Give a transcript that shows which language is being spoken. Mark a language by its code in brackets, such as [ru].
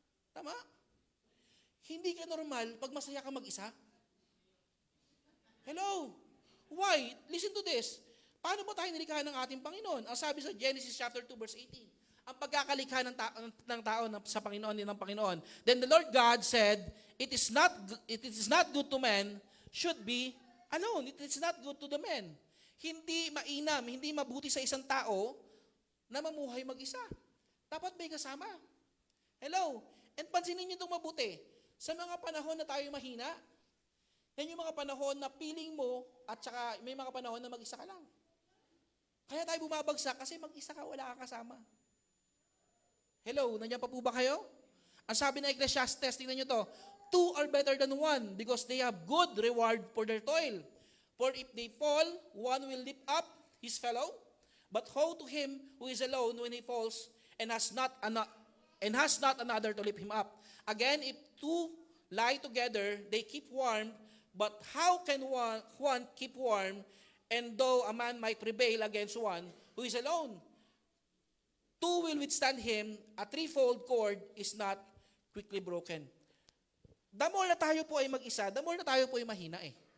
[tl] Tama? Hindi ka normal pag masaya ka mag-isa. [en] Hello? Why? Listen to this. [tl] Paano ba tayo nilikha ng ating Panginoon? Ang sabi sa Genesis chapter 2 verse 18. Ang pagkakalikha ng tao sa Panginoon din ng Panginoon. [en] Then the Lord God said, it is not good to man should be alone. It is not good to the man. [tl] Hindi mainam, hindi mabuti sa isang tao na mamuhay mag-isa. Dapat may kasama. Hello? And pansinin niyo itong mabuti. Sa mga panahon na tayo mahina, yan yung mga panahon na feeling mo at saka may mga panahon na mag-isa ka lang. Kaya tayo bumabagsak kasi mag-isa ka, wala kang kasama. Hello, nandiyan pa po ba kayo? Ang sabi ng Ecclesiastes, tingnan nyo to, [en] two are better than one because they have good reward for their toil. For if they fall, one will lift up his fellow. But woe to him who is alone when he falls and has not another to lift him up. Again, if two lie together, they keep warm. But how can one keep warm? And though a man might prevail against one who is alone, two will withstand him. A threefold cord is not quickly broken. [tl] The more na tayo po ay mag-isa, the more na tayo po ay mahina eh.